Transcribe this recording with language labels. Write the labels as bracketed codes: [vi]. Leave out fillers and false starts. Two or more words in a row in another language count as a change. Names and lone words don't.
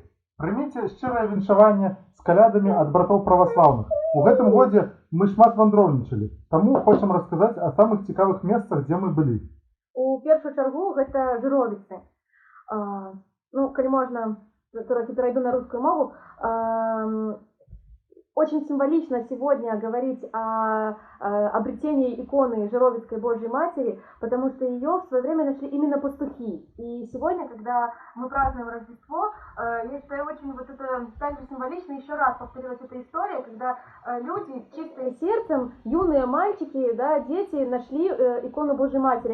[be] Прыміце шчырае віншаванне з калядамі ад братоў праваслаўных. У гэтым годзе мы шмат вандроўнічалі, таму хочам расказаць о самых цікавых месцах, дзе мы былі. У першую чаргу гэта Жыровіцы. Калі можна, [ru] трохи перейду на русскую мову. Очень символично сегодня говорить о обретении иконы Жировицкой Божьей Матери, потому что ее в свое время нашли именно пастухи. И сегодня, когда мы празднуем Рождество, я считаю, очень вот это также символично, еще раз повторилась эта история, когда люди, чистые сердцем, юные мальчики, да, дети нашли икону Божьей Матери.